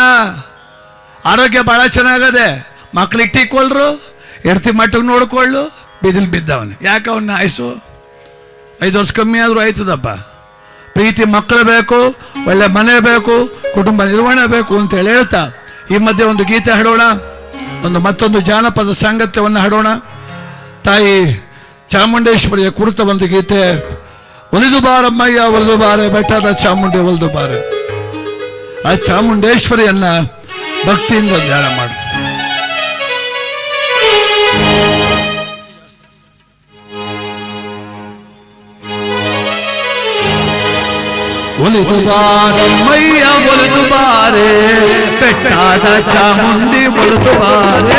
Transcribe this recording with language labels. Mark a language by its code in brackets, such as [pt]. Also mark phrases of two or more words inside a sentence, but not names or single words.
[kn] ಆರೋಗ್ಯ ಭಾಳ ಚೆನ್ನಾಗದೆ, ಮಕ್ಳು ಇಟ್ಟಿಕೊಳ್ಳರು, ಹೆಂಡತಿ ಮಟ್ಟಿಗೆ ನೋಡ್ಕೊಳ್ಳು, ಬಿದ್ದವನು ಯಾಕೆ ಅವನ್ನ ಆಯ್ಸು? 5 ವರ್ಷ ಕಮ್ಮಿ ಆದರೂ ಆಯ್ತದಪ್ಪ. ಪ್ರೀತಿ ಮಕ್ಕಳು ಬೇಕು, ಒಳ್ಳೆ ಮನೆ ಬೇಕು, ಕುಟುಂಬ ನಿರ್ವಹಣೆ ಬೇಕು ಅಂತೇಳಿ ಹೇಳ್ತಾ ಈ ಮಧ್ಯೆ ಒಂದು ಗೀತೆ ಹಾಡೋಣ, ಮತ್ತೊಂದು ಜಾನಪದ ಸಾಂಗತ್ಯವನ್ನು ಹಾಡೋಣ. ತಾಯಿ ಚಾಮುಂಡೇಶ್ವರಿಯ ಕುರಿತ ಒಂದು ಗೀತೆ, ಒಲಿದು ಬಾರಮ್ಮಯ್ಯ ಒಲಿದು ಬಾರೆ ಬೆಟ್ಟದ ಚಾಮುಂಡಿ ಒಲಿದು ಬಾರೆ. ಆ ಚಾಮುಂಡೇಶ್ವರಿಯನ್ನ ಭಕ್ತಿಯಿಂದ ಧ್ಯಾನ ಮಾಡು. ಒಲಿದು ಬಾರಮ್ಮಯ್ಯ ಒಲಿದು ಬಾರೆ ಬೆಟ್ಟದ ಚಾಮುಂಡಿ ಒಲಿದು ಬಾರೆ.